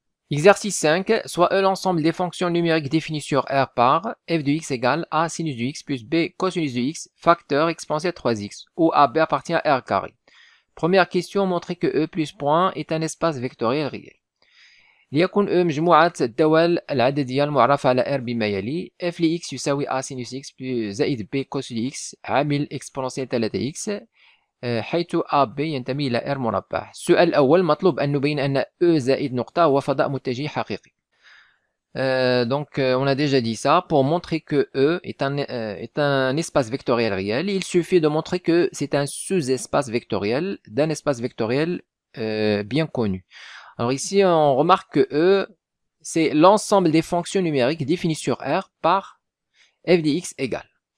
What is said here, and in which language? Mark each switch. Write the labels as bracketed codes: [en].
[fr] Exercice 5, soit E l'ensemble des fonctions numériques définies sur R par f de x égale a sinus de x plus b cosinus de x facteur exponentiel 3x, où AB appartient à R carré. Première question, montrer que E plus point est un espace vectoriel réel. [ar] ليكن E مجموعة الدوال العددية المعرفة على R بما يلي f لx يساوي a sinus x زائد b cos x عامل exponentiel 3x حيث AB ينتمي إلى R مربع. السؤال الأول مطلوب أن نبين أن E زائد نقطة هو فضاء متجه حقيقي. [fr] Donc on a déjà dit ça. Pour montrer que E est un espace vectoriel réel, il suffit de montrer que c'est un sous-espace vectoriel d'un espace vectoriel bien connu. Alors ici on remarque que E c'est l'ensemble des fonctions numériques définies sur R par f de x égale.